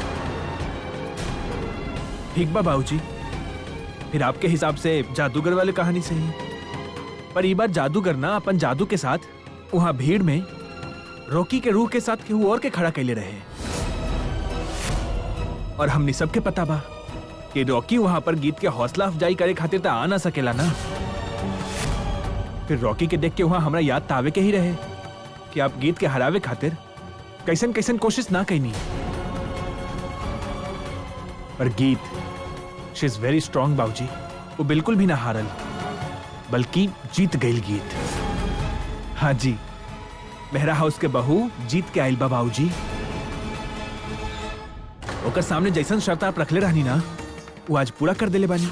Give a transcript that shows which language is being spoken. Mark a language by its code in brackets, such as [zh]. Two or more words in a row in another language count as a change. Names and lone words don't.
[bho] ठीक बा बाबूजी, फिर आपके हिसाब से जादूगर वाली कहानी सही, पर ये बार जादूगर ना अपन जादू के साथ वहाँ भीड़ में रॉकी के रूह के साथ केहू और के खड़ा कैले रहे, और हमने सबके पता बा कि रॉकी वहां पर गीत के हौसला अफजाई करे खातिर तो आ ना सकेला ना। फिर रॉकी के देख के वहां हमरा याद तावे के ही रहे कि आप गीत के हरावे खातिर कैसन कैसन कोशिश ना कैनी, पर गीत [en] she is very strong [bho] बाबूजी, वो बिल्कुल भी ना हारल बल्कि जीत गई गीत। हाँ जी, मेहरा हाउस के बहू जीत के आइल बा बाबूजी। ओकर सामने जैसन शर्त आप रखले रहनी ना, वो आज पूरा कर देले बानी।